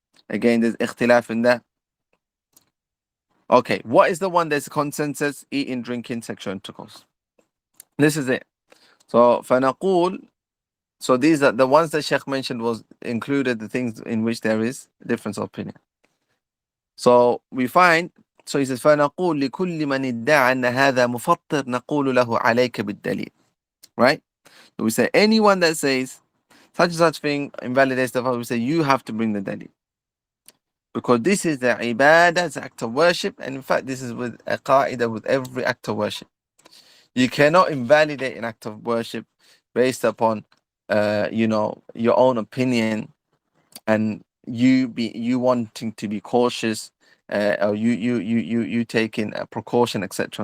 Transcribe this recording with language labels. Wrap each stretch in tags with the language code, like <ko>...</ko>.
<en>Again, there's ikhtilaf in that. Okay, what is the one that's consensus? Eating, drinking, sexual intercourse. This is it. So فنقول, so these are the ones that Sheikh mentioned, was included the things in which there is difference of opinion.</en> <ar>So we find, so he says فنقول لكل من ادعى أن هذا مفطر نقول له عليك بالدليل.</ar> <en>Right? So we say anyone that says such and such thing invalidates the fast, we say you have to bring the dalil. Because this is the ibadah, it's an act of worship, and in fact this is with a qaida with every act of worship. You cannot invalidate an act of worship based upon your own opinion, and you wanting to be cautious, or you taking a precaution, etc.</en>